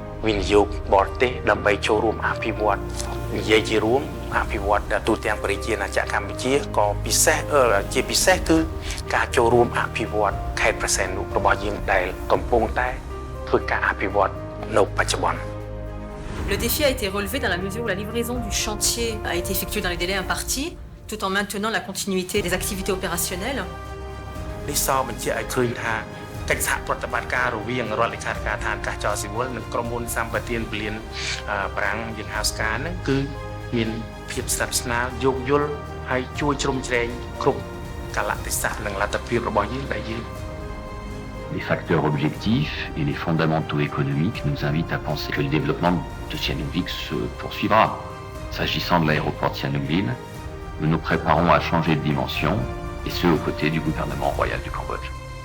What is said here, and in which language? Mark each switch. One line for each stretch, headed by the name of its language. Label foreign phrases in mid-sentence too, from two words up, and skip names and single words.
Khmer: វិនិយោគបរទេសដើម្បីចូលរួមអភិវឌ្ឍនិយាយជារួមអភិវឌ្ឍទូទាំងប្រជាណាចក្រកម្ពុជាក៏ពិសេសជាពិសេសគឺការចូលរួមអភិវឌ្ឍខេត្តព្រះសីហនុរបស់យើងដែលកំពុងតែធ្វើការអភិវឌ្ឍនៅបច្ចុប្បន្ន
French: Le défi a été relevé dans la mesure où la livraison du chantier a été effectuée dans les délais impartis, tout en maintenant la continuité des activités opérationnelles.
Khmer: នេះសបញ្ជាក់ឲ្យឃើញថាកិច្ចសហប្រតិបត្តិការរវាងរដ្ឋលេខាធិការឋានកាសចរស៊ីវិលនិងក្រុមហ៊ុនសម្បទានពលានប្រាំងយើងហៅស្កាហ្នឹងគឺមានភាពស្និទ្ធស្នាលយោគយល់ហើយជួយជ្រោមជ្រែងគ្រប់កាលៈទេសៈនិងលទ្ធភាពរបស់យើងដែលយើង
French: Les facteurs objectifs et les fondamentaux économiques nous invitent à penser que le développement de Sihanoukville se poursuivra. S'agissant de l'aéroport de Sihanoukville, nous nous préparons à changer de dimension, et ce aux côtés du gouvernement royal du Cambodge.